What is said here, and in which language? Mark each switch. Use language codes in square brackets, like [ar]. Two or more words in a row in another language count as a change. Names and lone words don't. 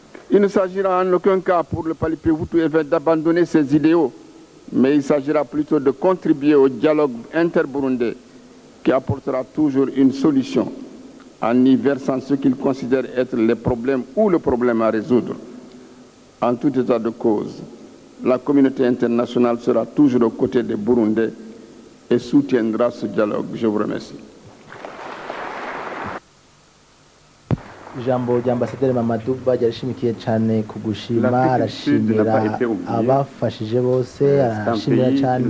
[fr] Il ne s'agira en aucun cas pour le parti Hutu d'abandonner ses idéaux, mais il s'agira plutôt de contribuer au dialogue interburundais qui apportera toujours une solution en y versant ce qu'il considère être les problèmes ou le problème à résoudre. En tout état de cause, la communauté internationale sera toujours aux côtés des Burundais et soutiendra ce dialogue. Je vous remercie. [rn] Ijambo ry'ambasaderi Mamaduba ryarishimikiye cyane ku gushima arashimira abafashije bose arashimira cyane